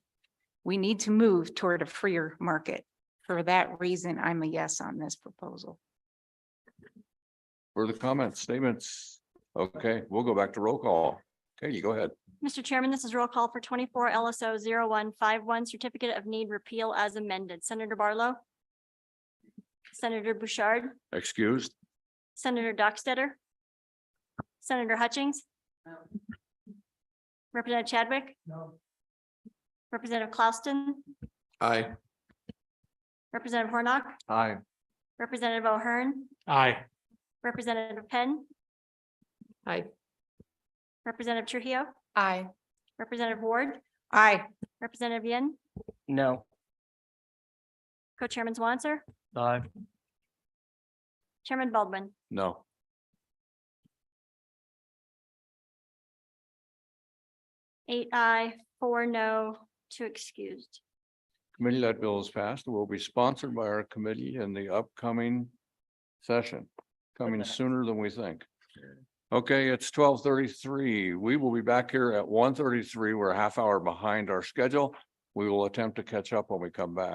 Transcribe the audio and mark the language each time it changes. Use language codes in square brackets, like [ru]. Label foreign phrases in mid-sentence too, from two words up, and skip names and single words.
[en] We need to move toward a freer market. For that reason, I'm a yes on this proposal. Further comments, statements? Okay, we'll go back to roll call. Okay, you go ahead. Mr. Chairman, this is roll call for 24 LSO 0151, Certificate of Need repeal as amended. Senator Barlow. Senator Bouchard, Excused? Senator Dockstetter. Senator Hutchings. Representative Chadwick. No. Representative Klauston, Aye. Representative Hornock, Aye. Representative O'Hearn, Aye. Representative Penn, Aye. Representative Trujillo, Aye. Representative Ward, Aye. Representative Yen, No. Co-Chairman Swanser, Aye. Chairman Baldwin. No. Eight aye, 4 no, 2 excused. Committee, that bill is passed. It will be sponsored by our committee in the upcoming session, coming sooner than we think. Okay, it's 12:33. We will be back here at 1:33. We're a half hour behind our schedule. We will attempt to catch up when we come back.